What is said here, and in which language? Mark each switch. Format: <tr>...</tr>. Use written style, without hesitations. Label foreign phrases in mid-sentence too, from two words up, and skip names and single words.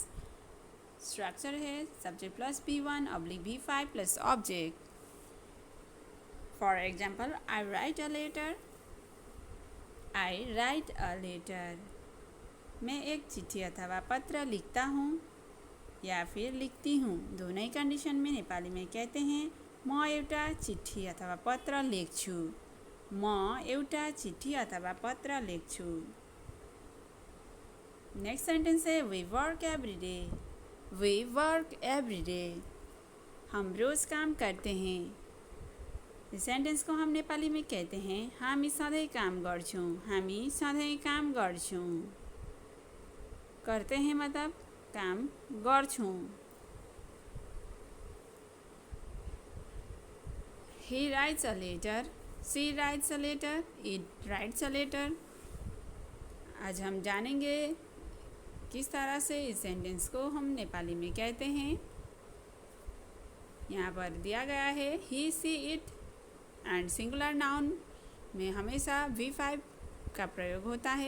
<en>स्ट्रक्चर है subject plus B1 oblique B5 plus object. For example, I write a letter. I write a letter.</en> <hi>मैं एक चिट्ठी अथवा पत्र लिखता हूँ या फिर लिखती हूँ। दोनों ही कंडीशन में नेपाली में कहते हैं</hi> <ne>म एउटा चिट्ठी अथवा पत्र लेख्छु। म एउटा चिट्ठी अथवा पत्र लेख्छु।</ne> <en>next sentence है we work every day. we work every day.</en> <hi>हम रोज काम करते हैं। इस सेंटेंस को हम नेपाली में कहते हैं</hi> <ne>हामी सधैँ काम गर्छौँ। हामी सधैँ काम गर्छौँ।</ne> <hi>करते हैं</hi> <ne>मतलब काम गर्छौँ।</ne> <en>He writes a letter. She writes a letter. It writes a letter.</en> <hi>आज हम जानेंगे किस तरह से इस सेंटेंस को हम नेपाली में कहते हैं। यहाँ पर दिया गया है</hi> <en>he she it and singular noun</en> <hi>में हमेशा V5 का प्रयोग होता है।</hi>